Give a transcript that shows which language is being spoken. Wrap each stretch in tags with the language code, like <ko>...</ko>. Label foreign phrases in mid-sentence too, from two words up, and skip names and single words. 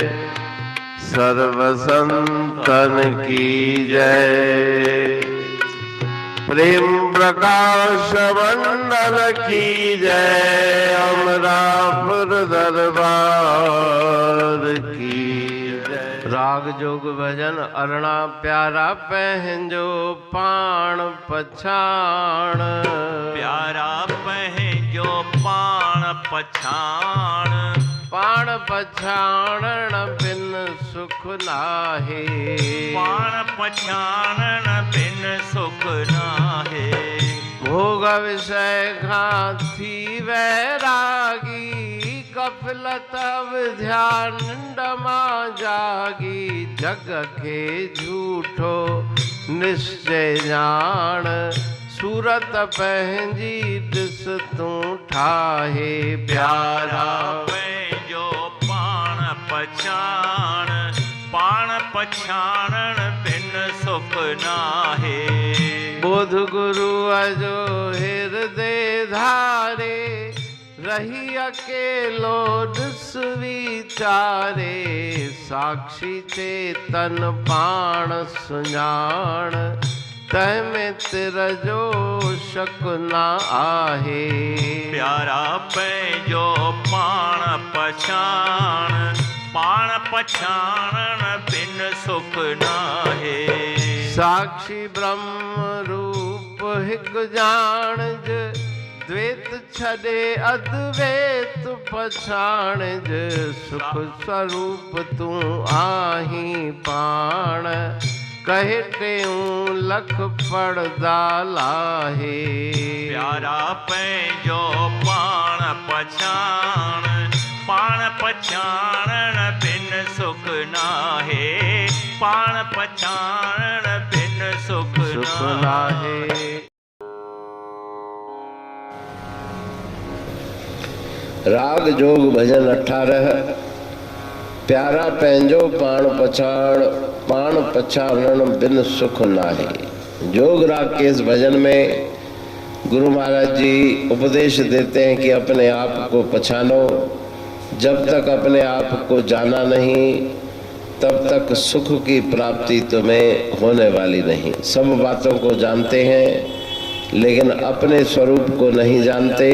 <hi>सर्व संतन की जय। प्रेम प्रकाश मंडल की जय। अमरापुर दरबार की जय।</hi> <sd>राग जोग भजन अरणा प्यारा पहंजो पाण पछाण। प्यारा पहंजो पाण पछाण। पाण पछाणण बिन सुख नाहे। पाण पछाणण बिन सुख नाहे। भोग विषय खांसी वैरागी। गफलत ध्यान डमा जागी। जग के झूठो निश्चय जान। सूरत पहंजी दिस तू ठाहे। प्यारा पहंजो पाण पछाण। पाण पछाणण बिन सुख नाहे। बोध गुरु अजो हृदय धारे। रही अकेलो दिस विचारे। साक्षी चेतन पाण सुञाण। तह में तिरजो शक ना आहे। प्यारा पहंजो पाण पछाण। पाण पछाणण बिन सुख नाहे। साक्षी ब्रह्म रूप हिक जाणज। द्वैत छॾे अद्वैत पछाणज। सुख स्वरूप तू आही पाण। कहे टेऊं लख पड़दा लाहे। प्यारा पहंजो पाण पछाण। पाण पछाणण बिन सुख नाहे। पाण पछाणण बिन सुख नाहे। राग जोग भजन 18। प्यारा पंहिंजो पाण पछाण। पाण पछाणण बिन सुख नाहे।</sd> <hi>जोग राग के इस भजन में गुरु महाराज जी उपदेश देते हैं कि अपने आप को पछानो। जब तक अपने आप को जाना नहीं तब तक सुख की प्राप्ति तुम्हें होने वाली नहीं। सब बातों को जानते हैं लेकिन अपने स्वरूप को नहीं जानते।</hi>